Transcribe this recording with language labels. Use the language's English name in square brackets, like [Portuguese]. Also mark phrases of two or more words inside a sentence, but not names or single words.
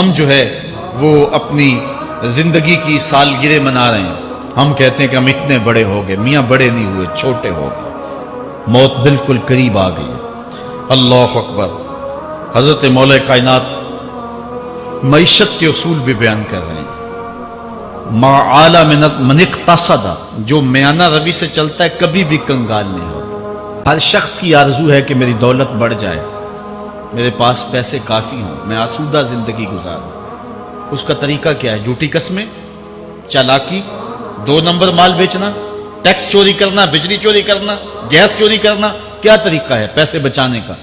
[Urdu] ہم جو ہے وہ اپنی زندگی کی سالگرہ منا رہے ہیں، ہم کہتے ہیں کہ ہم اتنے بڑے ہو گئے، میاں بڑے نہیں ہوئے چھوٹے ہو گئے، موت بالکل قریب آ گئی۔ [Arabic] اللہ اکبر۔ [Urdu] حضرت مولا کائنات معیشت کے اصول بھی بیان کر رہے ہیں۔ [Arabic] ما اعلی من اقتصد، [Urdu] جو میانہ روی سے چلتا ہے کبھی بھی کنگال نہیں ہوتا۔ ہر شخص کی آرزو ہے کہ میری دولت بڑھ جائے، میرے پاس پیسے کافی ہوں، میں آسودہ زندگی گزاروں۔ اس کا طریقہ کیا ہے؟ جھوٹی قسمیں، چالاکی، 2 نمبر مال بیچنا، ٹیکس چوری کرنا، بجلی چوری کرنا، گیس چوری کرنا، کیا طریقہ ہے پیسے بچانے کا؟